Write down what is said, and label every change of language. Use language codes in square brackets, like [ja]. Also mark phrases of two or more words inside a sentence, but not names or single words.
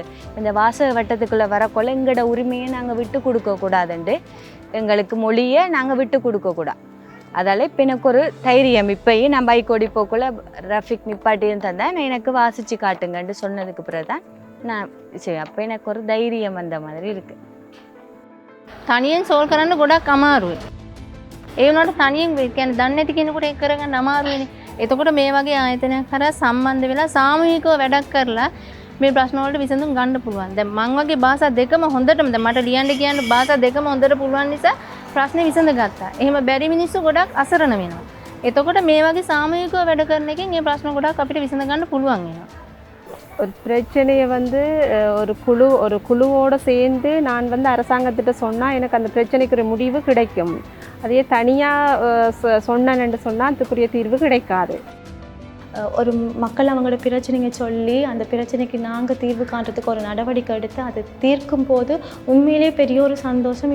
[ta] இந்த வாசக வட்டத்துக்குள்ளே வரக்கொள்ள எங்களோட உரிமையை நாங்கள் விட்டு கொடுக்கக்கூடாதுண்டு, எங்களுக்கு மொழியை நாங்கள் விட்டு கொடுக்கக்கூடாது. அதால் இப்போ எனக்கு ஒரு தைரியம். இப்போயும் நான் பைக் ஓடி போக்குள்ள ரஃபிக் நிப்பாட்டியும் தந்தேன், எனக்கு வாசித்து காட்டுங்கன்ட்டு சொன்னதுக்கு பிறகு தான் நான் சரி அப்போ எனக்கு ஒரு தைரியம் வந்த மாதிரி இருக்குது. [si] තනියෙන් සෝල් කරන්න ගොඩක් අමාරුයි. ඒ වුණාට තනියෙන් කියන්නේ දන්නේ නැති කෙනෙකුට ඒක කරගන්න අමාරුයිනේ. එතකොට මේ වගේ ආයතනයක් කරා සම්බන්ධ වෙලා සාමූහිකව වැඩක් කරලා මේ ප්‍රශ්න වලට විසඳුම් ගන්න පුළුවන්. දැන් මං වගේ භාෂා දෙකම හොඳටම දැන් මට ලියන්න කියන්න භාෂා දෙකම හොඳට පුළුවන් නිසා ප්‍රශ්නේ විසඳගත්තා. එහෙම බැරි මිනිස්සු ගොඩක් අසරණ වෙනවා. එතකොට මේ වගේ සාමූහිකව වැඩ කරන එකෙන් මේ ප්‍රශ්න ගොඩක් අපිට විසඳ ගන්න පුළුවන් වෙනවා. [ta] ஒரு பிரச்சனையை வந்து ஒரு குழுவோடு சேர்ந்து நான் வந்து அரசாங்கத்திட்ட சொன்னால் எனக்கு அந்த பிரச்சனைக்கு ஒரு முடிவு கிடைக்கும். அதே தனியாக சொன்னேன்னு சொன்னால் அதுக்குரிய தீர்வு கிடைக்காது. ஒரு மக்கள் அவங்களோட பிரச்சனைங்க சொல்லி அந்த பிரச்சனைக்கு நாங்கள் தீர்வு காண்றதுக்கு ஒரு நடவடிக்கை எடுத்து அதை தீர்க்கும் போது உண்மையிலே பெரிய ஒரு சந்தோஷம்.